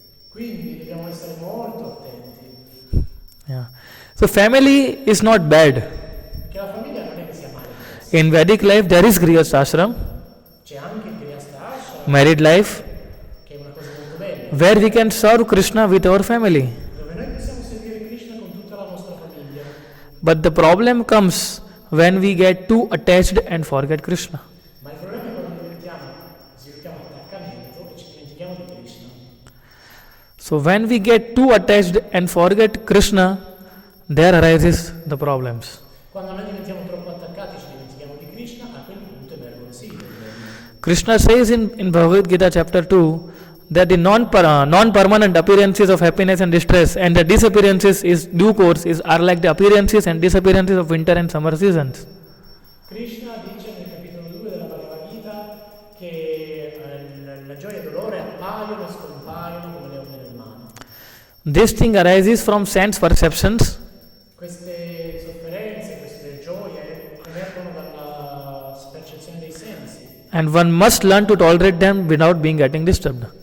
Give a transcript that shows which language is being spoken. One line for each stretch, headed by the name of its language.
Italian: Quindi dobbiamo essere molto attenti,
English: Yeah. So family is not bad.
Italian: perché la famiglia non è che sia male.
English: In Vedic life there is Grihastha ashram,
Italian: C'è anche il Grihastha Ashram,
English: married life,
Italian: che è una cosa molto bella,
English: where we can serve Krishna with our family.
Italian: dove noi possiamo servire Krishna con tutta la nostra famiglia.
English: But the problem comes when we get too attached and forget Krishna.
Italian: Ma il problema è quando sviluppiamo attaccamento e ci dimentichiamo di Krishna.
English: So when we get too attached and forget Krishna, there arises the problems.
Italian: Quando noi diventiamo troppo attaccati e ci dimentichiamo di Krishna, a quel punto emergono sì i problemi.
English: Krishna says in Bhagavad Gita chapter 2 that the non-permanent appearances of happiness and distress and the disappearances is due course are like the appearances and disappearances of winter and summer seasons.
Italian: Krishna dice nel capitolo 2 della Bhagavad Gita che la gioia e il dolore appaiono e scompaiono come le onde del mare.
English: This thing arises from sense perceptions
Italian: Queste sofferenze, queste gioie emergono dalla percezione dei sensi
English: and one must learn to tolerate them without being getting disturbed.